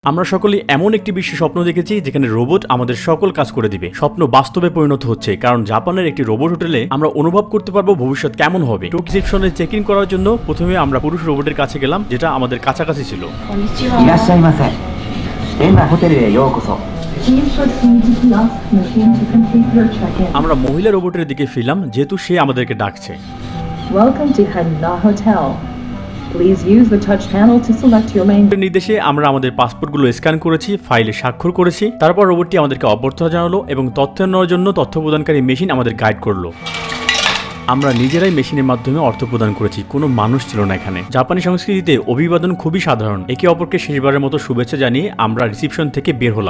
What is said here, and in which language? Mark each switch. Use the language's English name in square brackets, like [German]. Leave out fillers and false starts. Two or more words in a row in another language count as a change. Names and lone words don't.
[Bangla] আমরা সকলেই এমন একটি বিশ্বে স্বপ্ন দেখেছি যেখানে রোবট আমাদের সকল কাজ করে দিবে। স্বপ্ন বাস্তবে পরিণত হচ্ছে, কারণ জাপানের একটি রোবট হোটেলে আমরা অনুভব করতে পারবো ভবিষ্যৎ কেমন হবে। টোকিও রিসেপশনে [English] check in [Bangla] করার জন্য প্রথমে আমরা পুরুষ রোবটের কাছে গেলাম, যেটা আমাদের কাছাকাছি ছিল। [Japanese] いらっしゃいませ。エンダホテルへようこそ。 [Bangla] আমরা মহিলা রোবটের দিকে ফিরলাম, যেহেতু সে আমাদেরকে ডাকছে। [English] Welcome to Hanna Hotel. Please use the touch panel to select your main. [Bangla] নির্দেশে আমরা আমাদের পাসপোর্টগুলো স্ক্যান করেছি, ফাইলে স্বাক্ষর করেছি। তারপর রোবটটি আমাদেরকে অভ্যর্থনা জানালো এবং তথ্য নেওয়ার জন্য তথ্য প্রদানকারী মেশিন আমাদের গাইড করলো। আমরা নিজেরাই মেশিনের মাধ্যমে অর্থ প্রদান করেছি, কোনো মানুষ ছিল না এখানে। জাপানি সংস্কৃতিতে অভিবাদন খুবই সাধারণ। একে অপরকে শেষবারের মতো শুভেচ্ছা জানিয়ে আমরা রিসেপশন থেকে বের হলাম।